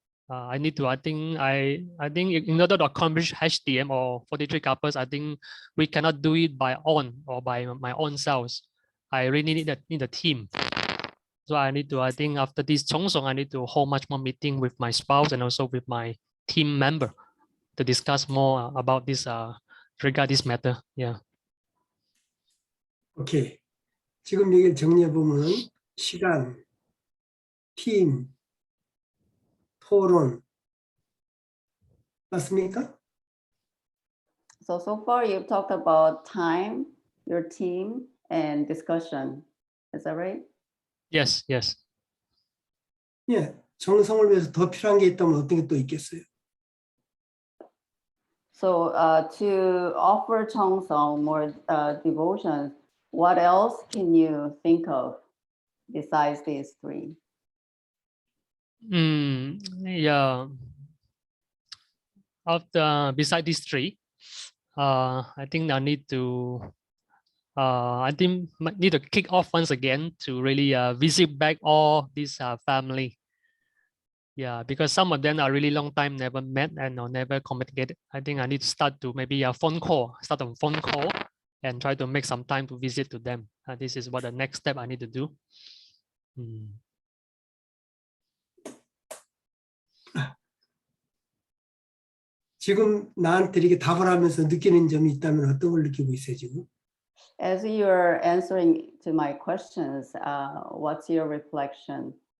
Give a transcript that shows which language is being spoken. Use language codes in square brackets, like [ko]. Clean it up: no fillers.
[en] I need to. I think in order to accomplish HDM or 43 couples, I think we cannot do it by my own selves. I really need a team. So I need to. I think after this Cheongsong, I need to hold much more meeting with my spouse and also with my team member to discuss more about this regard this matter. Yeah. 오케이. [ko] 지금 얘기를 정리해 보면 시간, 팀, 토론 맞습니까? [en] So far you've talked about time, your team, and discussion. Is that right? Yes. Yes. [ko] 예, 정성을 위해서 더 필요한 게 있다면 어떤 게 또 있겠어요? [en] So to offer Cheongsong more devotions, what else can you think of besides these 3? Yeah. After beside these 3, I think I need to. I think need to kick off once again to really visit back all this family. Yeah, because some of them are really long time never met and never communicated. I think I need to start to maybe a phone call, and try to make some time to visit to them. This is what the next step I need to do. [ko] 지금 나한테 이렇게 답을 하면서 느끼는 점이 있다면 어떤 걸 느끼고 있어요, 지금? [en] As you're answering to my questions, what's your reflection